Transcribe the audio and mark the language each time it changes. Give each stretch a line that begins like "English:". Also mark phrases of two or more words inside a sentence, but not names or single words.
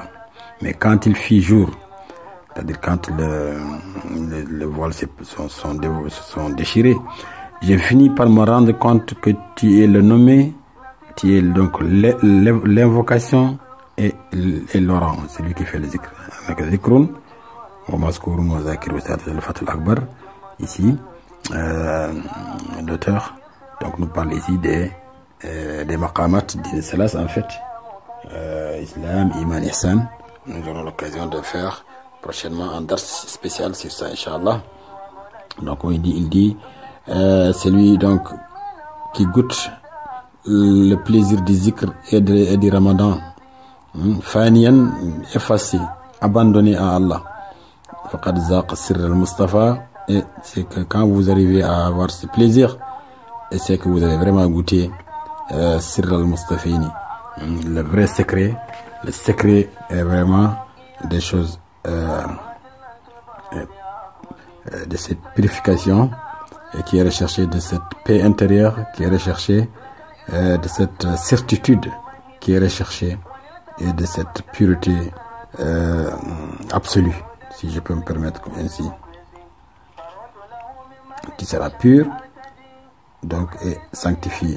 French: Mais quand il fit jour, c'est-à-dire quand le voile se sont déchirés, j'ai fini par me rendre compte que tu es le nommé, tu es donc l'invocation et l'orant, c'est lui qui fait le zikr.
Arabic: Avec ذكرٌ ومذكورٌ وذاكر,
French: c'est le
Arabic: الفتح الأكبر.
French: Ici, l'auteur donc nous parle ici des maqamat, des salas en fait, Islam, Iman, Ihsan. Nous aurons l'occasion de faire prochainement un dars spécial sur ça, Inch'Allah. Donc il dit celui donc qui goûte le plaisir du zikr et du ramadan, faniyan, effacé, abandonné à Allah,
Arabic: فقد ذاق سر المصطفى,
French: et c'est que quand vous arrivez à avoir ce plaisir, et c'est que vous avez vraiment goûté
Arabic: سر المصطفين,
French: le vrai secret. Le secret est vraiment des choses de cette purification, et qui est recherché, de cette paix intérieure qui est recherchée, de cette certitude qui est recherchée, et de cette pureté absolue, si je peux me permettre ainsi, qui sera pure donc et sanctifiée.